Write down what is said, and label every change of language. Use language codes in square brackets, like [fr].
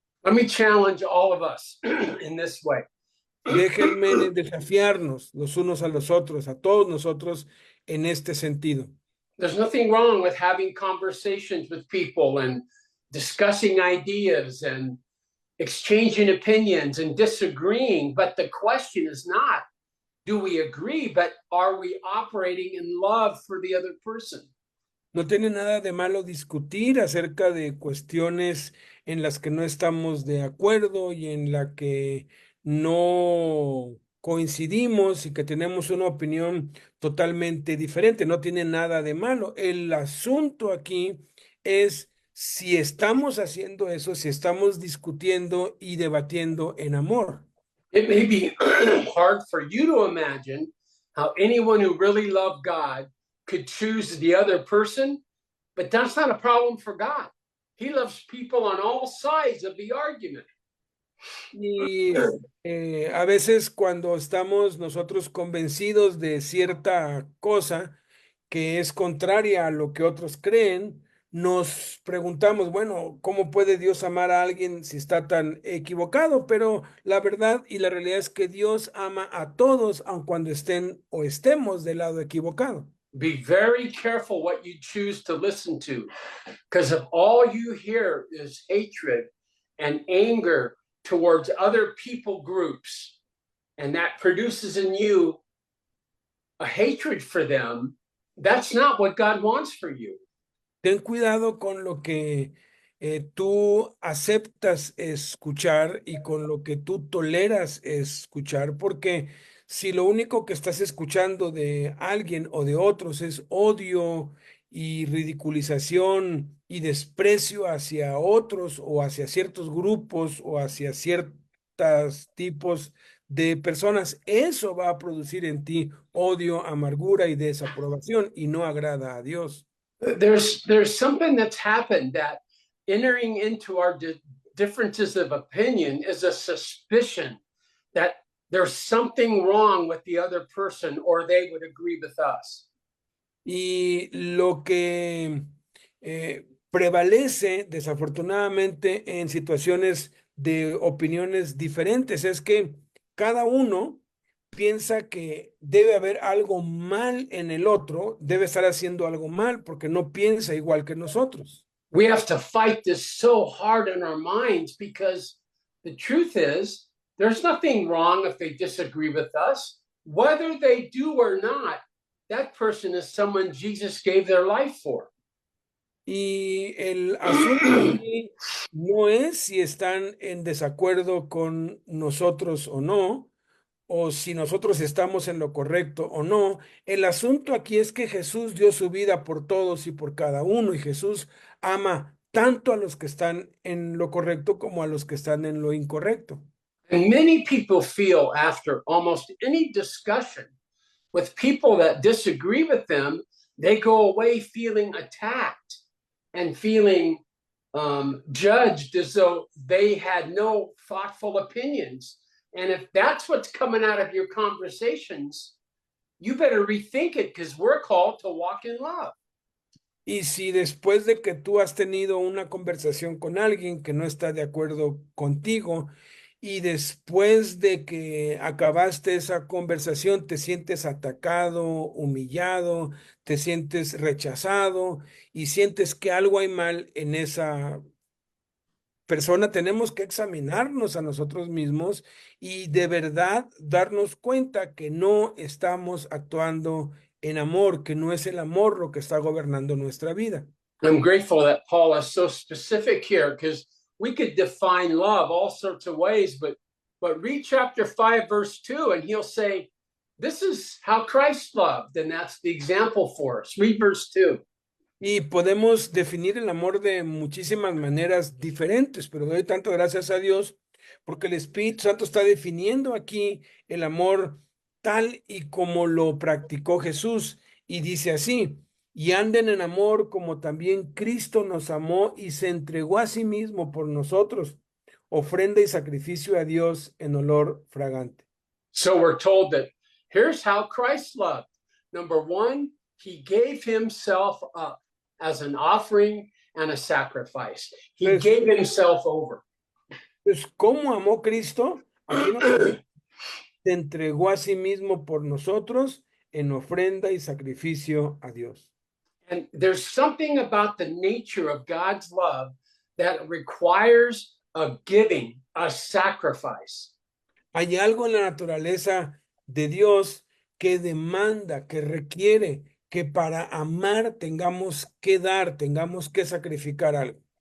[en] Let me challenge all of us in this way. [es] Déjenme desafiarnos los unos a los otros, a todos nosotros en este sentido. [en] There's nothing wrong with having conversations with people and discussing ideas and exchanging opinions and disagreeing. But the question is not, do we agree, but are we operating in love for the other person? [es] No tiene nada de malo discutir acerca de cuestiones en las que no estamos de acuerdo y en la que no coincidimos y que tenemos una opinión totalmente diferente. No tiene nada de malo. El asunto aquí es si estamos haciendo eso, si estamos discutiendo y debatiendo en amor. [en] It may be hard for you to imagine how anyone who really loved God could choose the other person, but that's not a problem for God. He loves people on all sides of the argument. [es] Y a veces cuando estamos nosotros convencidos de cierta cosa que es contraria a lo que otros creen, nos preguntamos, bueno, ¿cómo puede Dios amar a alguien si está tan equivocado? Pero la verdad y la realidad es que Dios ama a todos, aun cuando estén o estemos del lado equivocado. [en] Be very careful what you choose to listen to, because if all you hear is hatred and anger towards other people groups, and that produces in you a hatred for them, that's not what God wants for you. [es] Ten cuidado con lo que tú aceptas escuchar y con lo que tú toleras escuchar, porque si lo único que estás escuchando de alguien o de otros es odio y ridiculización y desprecio hacia otros o hacia ciertos grupos o hacia ciertos tipos de personas, eso va a producir en ti odio, amargura y desaprobación y no agrada a Dios. [en] There's something that's happened that entering into our differences of opinion is a suspicion that there's something wrong with the other person or they would agree with us. [es] Y lo que prevalece desafortunadamente en situaciones de opiniones diferentes es que cada uno piensa que debe haber algo mal en el otro, debe estar haciendo algo mal porque no piensa igual que nosotros. [en] We have to fight this so hard in our minds because the truth is there's nothing wrong if they disagree with us. Whether they do or not, that person is someone Jesus gave their life for. [es] Y el asunto aquí no es si están en desacuerdo con nosotros o no, o si nosotros estamos en lo correcto o no. El asunto aquí es que Jesús dio su vida por todos y por cada uno, y Jesús ama tanto a los que están en lo correcto como a los que están en lo incorrecto. [en] And many people feel after almost any discussion with people that disagree with them, they go away feeling attacked and feeling judged as though they had no thoughtful opinions. And if that's what's coming out of your conversations, you better rethink it because we're called to walk in love. [es] Y si después de que tú has tenido una conversación con alguien que no está de acuerdo contigo, y después de que acabaste esa conversación te sientes atacado, humillado, te sientes rechazado y sientes que algo hay mal en esa persona, tenemos que examinarnos a nosotros mismos y de verdad darnos cuenta que no estamos actuando en amor, que no es el amor lo que está gobernando nuestra vida. [en] I'm grateful that Paul is so specific here because we could define love all sorts of ways, but read chapter 5, verse 2, and he'll say, this is how Christ loved, and that's the example for us. Read verse 2. [es] Y podemos definir el amor de muchísimas maneras diferentes, pero doy tanto gracias a Dios porque el Espíritu Santo está definiendo aquí el amor tal y como lo practicó Jesús. Y dice así: y anden en amor como también Cristo nos amó y se entregó a sí mismo por nosotros, ofrenda y sacrificio a Dios en olor fragante. [en] So we're told that here's how Christ loved. Number one, he gave himself up as an offering and a sacrifice. He gave himself over. [es] Pues, ¿cómo amó Cristo? Aquí nos se entregó a sí mismo por nosotros en ofrenda y sacrificio a Dios. [en] And there's something about the nature of God's love that requires a giving, a sacrifice. [es] Hay algo en la naturaleza de Dios que demanda, que requiere que para amar tengamos que dar, tengamos que sacrificar algo.